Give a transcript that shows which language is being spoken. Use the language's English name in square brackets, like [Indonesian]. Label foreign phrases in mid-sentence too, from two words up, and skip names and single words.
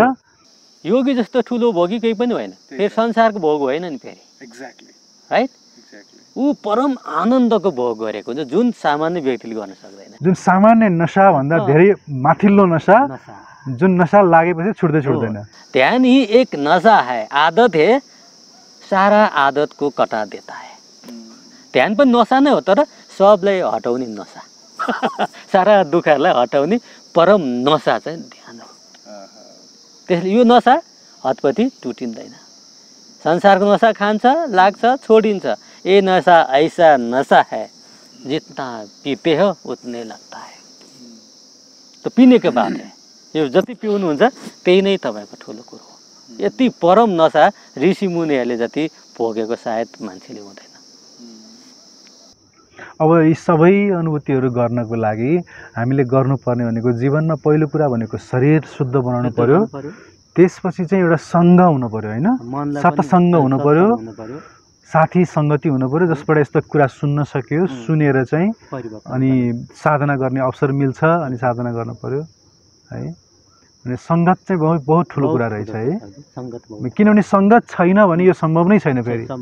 [Nepali] योगी जस्तो ठुलो भोगी केही पनि होइन फेरि संसारको भोग होइन नि फेरि एक्ज्याक्टली राइट ऊ परम आनन्दको भोग गरेको हुन्छ जुन सामान्य व्यक्तिले गर्न सक्दैन जुन सामान्य नशा भन्दा धेरै माथिल्लो नशा जुन नशा लागेपछि छुट्दैन [Hindi] ध्यान ही एक नशा है आदत है सारा आदत को कटा देता है [Nepali] ध्यान पनि नशा नै हो तर सबलाई हटाउने नशा सारा दुःखहरूलाई हटाउने परम नशा चाहिँ ध्यान हो त्यसले यो नशा हतपति टुटिँदैन संसारको नशा खान्छ लाग्छ छोडिन्छ [Hindi] ये नशा ऐसा नशा है जितना पीते हो उतने लगता है तो पीने के बाद है [Nepali] यो जति पिउनुहुन्छ त्यही नै तपाईँको ठुलो कुरो हो यति परम नशा ऋषि मुनिहरूले जति भोगेको सायद मान्छेले हुँदैन अब यी सबै अनुभूतिहरू गर्नको लागि हामीले गर्नुपर्ने भनेको जीवनमा पहिलो कुरा भनेको शरीर शुद्ध बनाउनु पर्यो त्यसपछि चाहिँ एउटा सङ्ग हुनु पर्यो होइन सत्सङ्ग हुनु पर्यो साथी सङ्गति हुनु पर्यो जसबाट यस्तो कुरा सुन्न सक्यो सुनेर चाहिँ अनि साधना गर्ने अवसर मिल्छ अनि साधना गर्नु पर्यो है अनि सङ्गत चाहिँ बहुत ठुलो कुरा रहेछ है किनभने सङ्गत छैन भने यो सम्भव नै छैन फेरि